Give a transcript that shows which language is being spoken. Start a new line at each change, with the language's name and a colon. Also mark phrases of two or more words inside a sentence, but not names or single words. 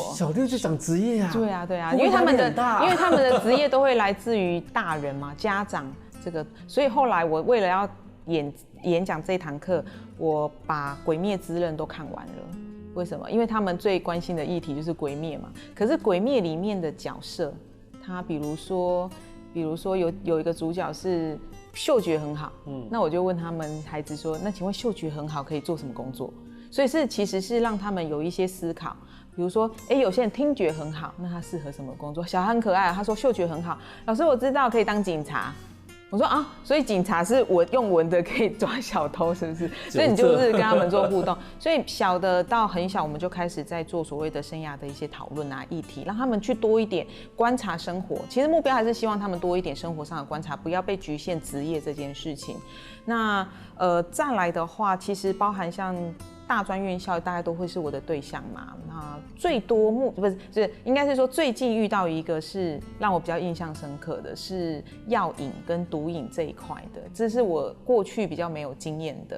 Chinese: 小6就講職業啊？對啊，因為他們的職業都會來自於大人嘛，家長這個，所以後來我為了要演講這一堂課，我把《鬼滅之刃》都看完了。為什麼？因為他們最關心的議題就是鬼滅嘛。可是鬼滅裡面的角色，他比如說有一個主角是嗅覺很好，那我就問他們孩子說，那請問嗅覺很好可以做什麼工作？所以其實是讓他們有一些思考。比如說，有些人聽覺很好，那他適合什麼工作？小孩很可愛，他說嗅覺很好，老師我知道可以當警察。我說啊，所以警察是用聞的可以抓小偷，是不是？所以你就是跟他們做互動。所以小的到很小，我們就開始在做所謂的生涯的一些討論啊、議題，讓他們去多一點觀察生活。其實目標還是希望他們多一點生活上的觀察，不要被局限職業這件事情。那再來的話，其實包含像大專院校大概都會是我的對象嘛。那最多應該是說最近遇到一個是讓我比較印象深刻的是藥癮跟毒癮這一塊的，這是我過去比較沒有經驗的。